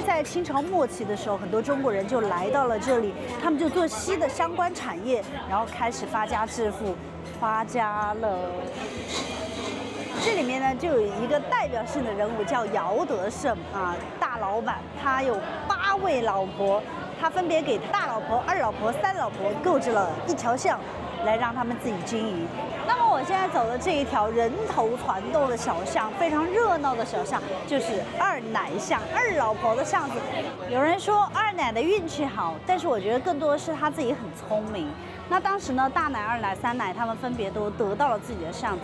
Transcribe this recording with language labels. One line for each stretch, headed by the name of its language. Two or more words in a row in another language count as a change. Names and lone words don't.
Chinese: 在清朝末期的時候，很多中國人就來到了這裡，他們就做錫的相關產業，然後開始發家致富，發家了。這裡面呢，就有一個代表性的人物叫姚德勝啊，大老闆，他有8位老婆，他分別給大老婆、2老婆、3老婆購置了一條巷，來讓他們自己經營。那麼我現在走的這一條人頭攒動的小巷，非常熱鬧的小巷，就是二奶巷，2老婆的巷子。有人說二奶的運氣好，但是我覺得更多的是他自己很聰明。那當時呢，大奶、2奶、3奶他們分別都得到了自己的巷子。